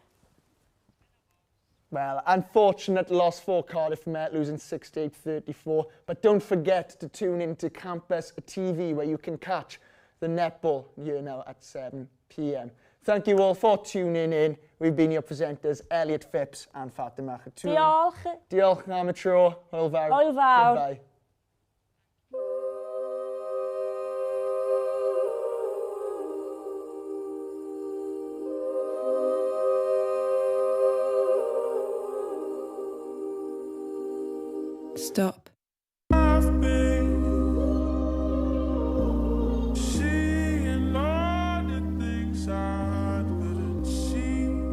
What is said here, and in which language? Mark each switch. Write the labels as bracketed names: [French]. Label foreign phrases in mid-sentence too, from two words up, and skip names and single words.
[English] Well, unfortunate loss for Cardiff Met, losing 68-34. But don't forget to tune into Campus TV, where you can catch the netball here now at 7 p.m. Thank you all for tuning in. We've been your presenters, Elliot Phipps and Fatima Khatoon. [Welsh] Diolch. Diolch am y tro. Hwyl fawr. Hwyl fawr. [English] Goodbye. Stop. Seeing all the things I couldn't see,